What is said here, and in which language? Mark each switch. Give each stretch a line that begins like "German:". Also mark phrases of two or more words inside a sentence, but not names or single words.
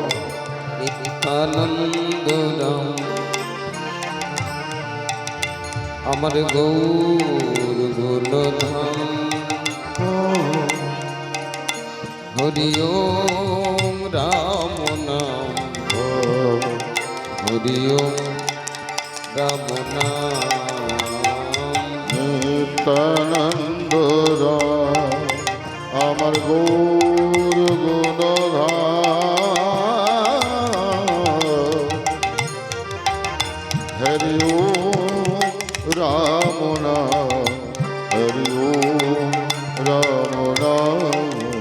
Hindi: नित्यानंद राम अमर गौर गुणधाम हरि ओम राम नाम हरि ओम राम नाम
Bangla: নিত্যানন্দ রাম আমার গৌর গুণধাম হরি ওম রাম নাম হরি ওম রাম নাম